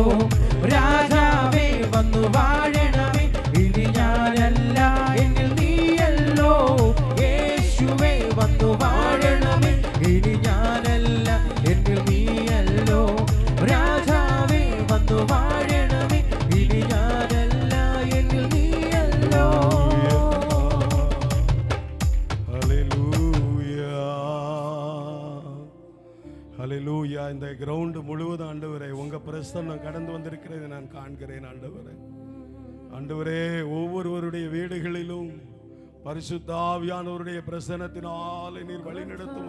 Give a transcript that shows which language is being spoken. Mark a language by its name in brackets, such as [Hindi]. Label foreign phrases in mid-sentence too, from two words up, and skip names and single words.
[Malayalam] രാജാവേ വന്നു വാഴണമേ, ഇനി ഞാനല്ല എന്നിൽ നീയല്ലോ. യേശുവേ വന്നു വാഴണമേ, ഇനി ഞാനല്ല എന്നിൽ നീയല്ലോ. രാജാവേ വന്നു വാഴണമേ, ഇനി ഞാനല്ല എന്നിൽ നീയല്ലോ. [Tamil] ஹல்லேலூயா. இந்த கிரவுண்ட் முழுவதும் ஆண்டவரே உங்க பிரசன்னம் கடந்து வந்திருக்கிறது நான் காண்கிறேன். ஆண்டவரே, ஆண்டவரே, ஒவ்வொருவருடைய வீடுகளிலும் பரிசுத்த ஆவியானவருடைய பிரசன்னத்தினால் நீர் வழி நடத்தும்.